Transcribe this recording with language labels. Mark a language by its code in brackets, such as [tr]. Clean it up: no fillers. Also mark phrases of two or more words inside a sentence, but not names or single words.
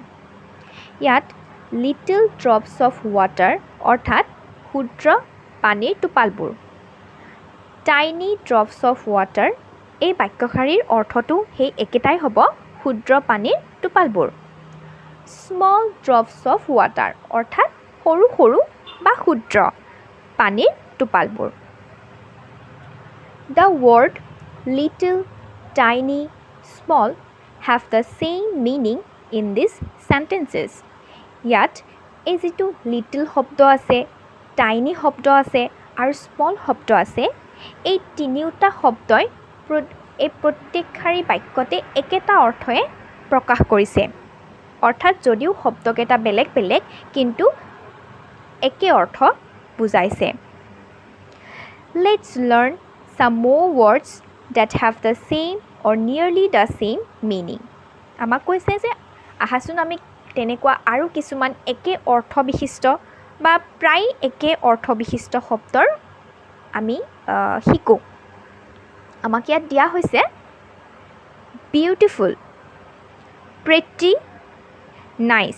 [as] ইয়াত [en] little drops of water [as] অৰ্থাৎ ক্ষুদ্ৰ পানীৰ টোপালবোৰ, [en] tiny drops of water [as] এই বাক্যশাৰীৰ অৰ্থটো সেই একেটাই হ'ব ক্ষুদ্ৰ পানীৰ টোপালবোৰ [en] small drops of water [as] অৰ্থাৎ সৰু সৰু বা ক্ষুদ্ৰ পানীৰ টোপালবোৰ [en] The word little, tiny, small have the same meaning in these sentences. [as] ইয়াত এই যিটো লিটল শব্দ আছে টাইনি শব্দ আছে আৰু স্মল শব্দ আছে এই তিনিওটা শব্দই এই প্ৰত্যেকশাৰী বাক্যতে একেটা অৰ্থই প্ৰকাশ কৰিছে অৰ্থাৎ যদিও শব্দকেইটা বেলেগ বেলেগ কিন্তু একে অৰ্থ বুজাইছে [en] Let's learn some more words that have the same or nearly the same meaning. [as] আমাক কৈছে যে আহাচোন আমি তেনেকুৱা আৰু কিছুমান একে অৰ্থ বিশিষ্ট বা প্ৰায় একে অৰ্থ বিশিষ্ট শব্দৰ আমি শিকো আমাক ইয়াত দিয়া হৈছে [en] beautiful pretty nice